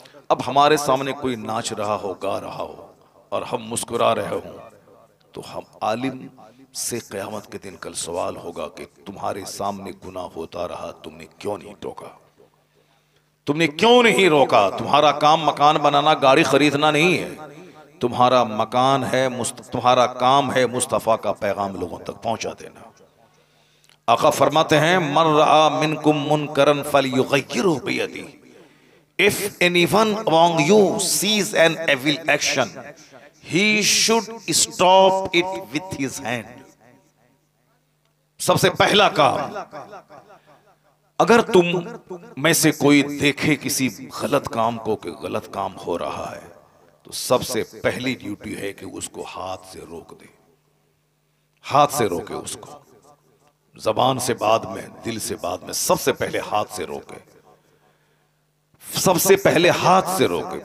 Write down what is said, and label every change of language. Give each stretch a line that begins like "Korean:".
Hindi: अब हमारे सामने कोई नाच रहा हो, गा रहा हो और हम मुस्कुरा रहे हो तो हम आलिम से क़यामत के दिन कल सवाल होगा कि तुम्हारे सामने गुनाह होता रहा, तुमने क्यों नहीं टोका, तुमने क्यों नहीं रोका। तुम्हारा काम मकान बनाना, गाड़ी खरीदना नहीं है, तुम्हारा मकान है, तुम्हारा काम है मुस्तफ़ा का पैगाम लोगों तक पहुंचा देना। आका फरमाते हैं
Arabic: मन रआ मिनकुम मुनकरन फलयुगय्यिरहु बियदी।
English: If anyone among you sees an evil action, he should stop it with his hand.
Hindi: सबसे पहला काम, अगर तुम में से कोई देखे किसी गलत काम को कि गलत काम हो रहा है तो तो सबसे पहली ड्यूटी है कि उसको हाथ से रोक दे, हाथ से रोके उसको, जबान से बाद में, दिल से बाद में, सबसे पहले हाथ से रोके, सबसे पहले हाथ से रोके।